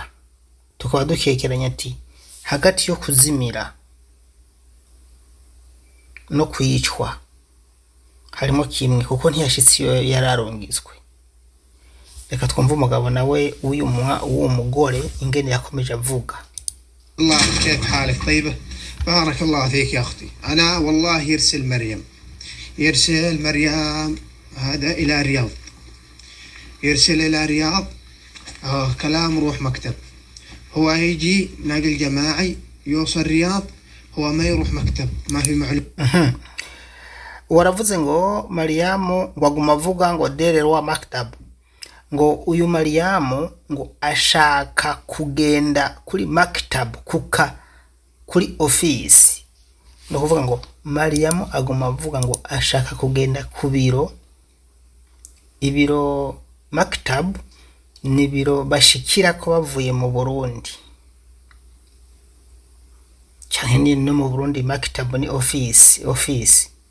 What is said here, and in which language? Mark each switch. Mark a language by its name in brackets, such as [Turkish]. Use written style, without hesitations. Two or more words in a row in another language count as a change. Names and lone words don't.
[Rundi] Tukaba dukekeranya ati hagati yo kuzimira no kwicwa harimo kimwe, kuko ntiyashitsi yo yararongizwe. Reka twumva umugabo nawe uwo mugore ingene yakomeje avuga. [Arabic] الله كيف حالك طيبة؟ بارك الله فيك يا أختي. أنا والله يرسل مريم هذا إلى الرياض، يرسل إلى الرياض. كلام روح مكتب. هو هيجي ناقل جماعي يوصل الرياض، هو ما يروح مكتب، ما في معلومة. [Rundi] waravuze ngo Mariam ngo aguma avuga ngo dererwa maktab, ngo uyu Mariam ngo ashaka kugenda kuri maktab kuri office. No kuvuga ngo Mariam aguma avuga ngo ashaka kugenda ku ibiro maktab ni biro bashikira ko bavuye mu Burundi, cyane no mu Burundi maktab ni office.